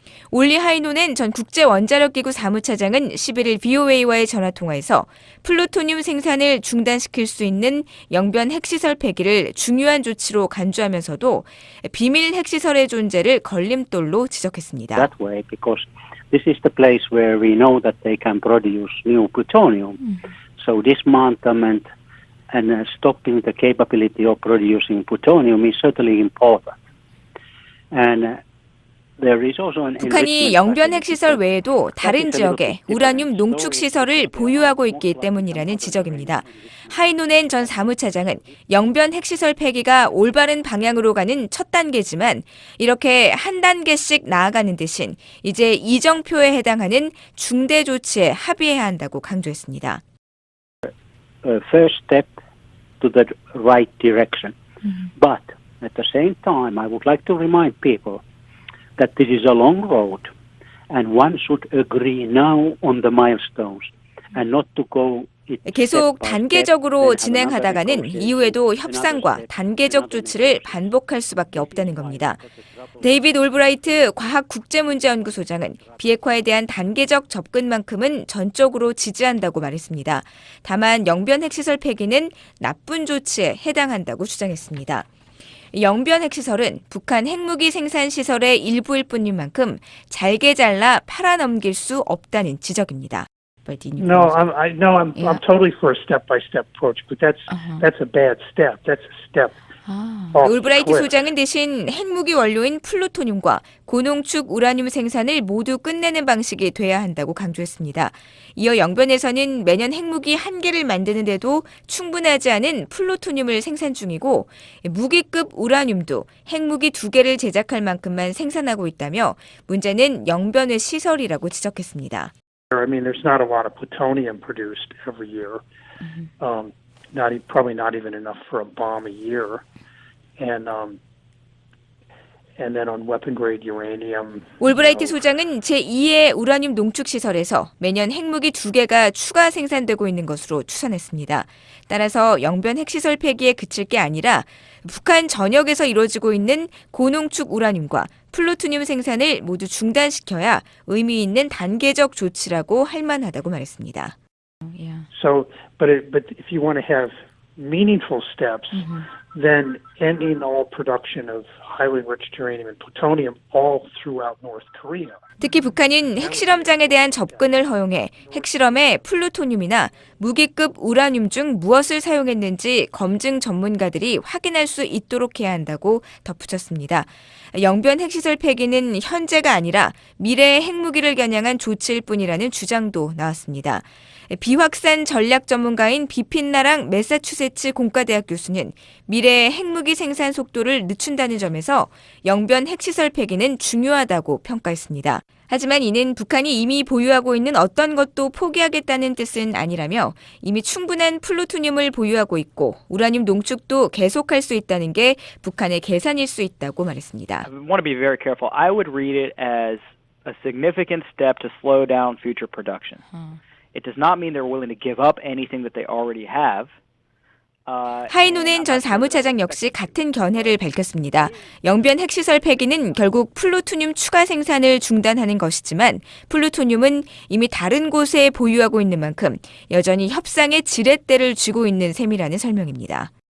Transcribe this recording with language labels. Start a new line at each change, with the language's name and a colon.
Korean: 올리 하이노넨 전 국제원자력기구 사무차장은 11일 VOA와의 전화통화에서 플루토늄 생산을 중단시킬 수 있는 영변 핵시설 폐기를 중요한 조치로 간주하면서도 비밀 핵시설의 존재를 걸림돌로 지적했습니다.
English: That way, because this is the place where we know that they can produce new plutonium. So dismantlement and stopping the capability of producing plutonium is certainly important. And
Korean: 북한이 영변 핵시설 외에도 다른 지역에 우라늄 농축 시설을 보유하고 있기 때문이라는 지적입니다. 하이노넨 전 사무차장은 영변 핵시설 폐기가 올바른 방향으로 가는 첫 단계지만 이렇게 한 단계씩 나아가는 대신 이제 이정표에 해당하는 중대 조치에 합의해야 한다고 강조했습니다.
English: First step to the right direction. But at the same time, I would like to remind people that this is a long road, and one should agree now on the milestones, and not to go.
Korean: 계속 단계적으로 진행하다가는 이후에도 협상과 단계적 조치를 반복할 수밖에 없다는 겁니다. 데이비드 올브라이트 과학국제문제연구소장은 비핵화에 대한 단계적 접근만큼은 전적으로 지지한다고 말했습니다. 다만 영변 핵시설 폐기는 나쁜 조치에 해당한다고 주장했습니다. 영변 핵시설은 북한 핵무기 생산 시설의 일부일 뿐인 만큼 잘게 잘라 팔아넘길 수 없다는 지적입니다.
English: No, I'm totally for a step-by-step approach, but that's a bad step. That's a step.
Korean: 올브라이트 소장은 대신 핵무기 원료인 플루토늄과 고농축 우라늄 생산을 모두 끝내는 방식이 돼야 한다고 강조했습니다. 이어 영변에서는 매년 핵무기 1개를 만드는데도 충분하지 않은 플루토늄을 생산 중이고 무기급 우라늄도 핵무기 2개를 제작할 만큼만 생산하고 있다며 문제는 영변의 시설이라고 지적했습니다.
English: I mean, there's not a lot of plutonium produced every year. Probably not even enough for a bomb a year. And then on weapon-grade uranium.
Korean: 올브라이트 소장은 제2의 우라늄 농축 시설에서 매년 핵무기 2개가 추가 생산되고 있는 것으로 추산했습니다. 따라서 영변 핵시설 폐기에 그칠 게 아니라 북한 전역에서 이루어지고 있는 고농축 우라늄과 플루토늄 생산을 모두 중단시켜야 의미 있는 단계적 조치라고 할 만하다고 말했습니다.
English: So, but if you want to have meaningful steps, then ending all production of highly enriched uranium and plutonium all throughout North Korea.
Korean: 특히 북한은 핵실험장에 대한 접근을 허용해 핵실험에 플루토늄이나 무기급 우라늄 중 무엇을 사용했는지 검증 전문가들이 확인할 수 있도록 해야 한다고 덧붙였습니다. 영변 핵시설 폐기는 현재가 아니라 미래의 핵무기를 겨냥한 조치일 뿐이라는 주장도 나왔습니다. 비확산 전략 전문가인 비핀나랑 매사추세츠 공과대학 교수는 미래의 핵무기 생산 속도를 늦춘다는 점에서 영변 핵시설 폐기는 중요하다고 평가했습니다. 하지만 이는 북한이 이미 보유하고 있는 어떤 것도 포기하겠다는 뜻은 아니라며 이미 충분한 플루토늄을 보유하고 있고 우라늄 농축도 계속할 수 있다는 게 북한의 계산일 수 있다고 말했습니다.
English: I want to be very careful. I would read it as a significant step to slow down future production. It does not mean they're willing to give up anything that they already have.
Korean: 하이노넨 전 사무차장 역시 같은 견해를 밝혔습니다. 영변 핵시설 폐기는 결국 플루토늄 추가 생산을 중단하는 것이지만 플루토늄은 이미 다른 곳에 보유하고 있는 만큼 여전히 협상의 지렛대를 쥐고 있는 셈이라는 설명입니다.